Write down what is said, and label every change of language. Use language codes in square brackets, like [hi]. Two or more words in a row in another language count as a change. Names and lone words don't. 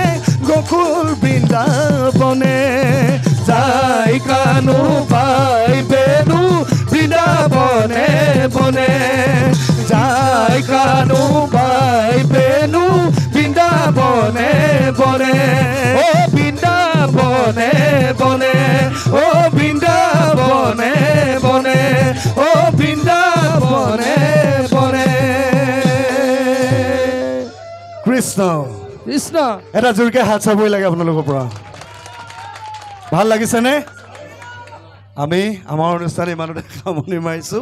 [bn] গোকুল বৃন্দাবনে যাই কানু পাই পেনু বৃন্দাবনে বনে যাই কানু পাই পেনু বৃন্দাবনে বনে ও বৃন্দাবনে বনে ও বৃন্দাবনে বনে ও বৃন্দাবনে বনে কৃষ্ণ কৃষ্ণ [as] এটা জোৰকে হাত চাবই লাগে আপোনালোকৰ পৰা ভাল লাগিছেনে আমি আমাৰ অনুষ্ঠান ইমানতে সামৰণি মাৰিছোঁ